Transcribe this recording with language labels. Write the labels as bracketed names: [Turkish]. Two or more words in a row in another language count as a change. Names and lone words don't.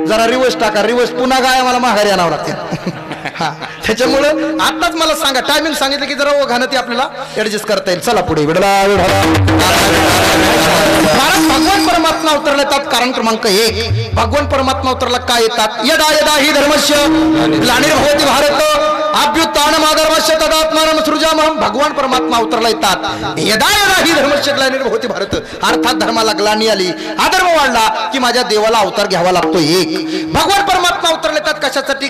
[Marathi] जरा रिवर्स टाका, रिवर्स पुन्हा गाय मला माघारी आणावं लागते. हा, त्याच्यामुळं आताच मला सांगा, टायमिंग सांगितलं की जरा घाणं ते आपल्याला ऍडजस्ट करता येईल. चला पुढे. भगवान परमात्मा उतरला येतात. कारण क्रमांक 1, भगवान परमात्मा उतरला काय येतात? [Sanskrit] यदा यदा ही धर्मस्य ग्लानिर्भवति भारत अभ्युत्थानमाधर्मस्य तदात्मानं सृजामहं. [Marathi] भगवान परमात्मा उतरला येतात. [Sanskrit] यदा यदा ही धर्मस्य ग्लानिर्भवति भारत, [Marathi] अर्थात धर्माला ग्लानी आली, अधर्म वाढला की माझ्या देवाला अवतार घ्यावा लागतो. 1, भगवान परमात्मा उतरले येतात कशासाठी?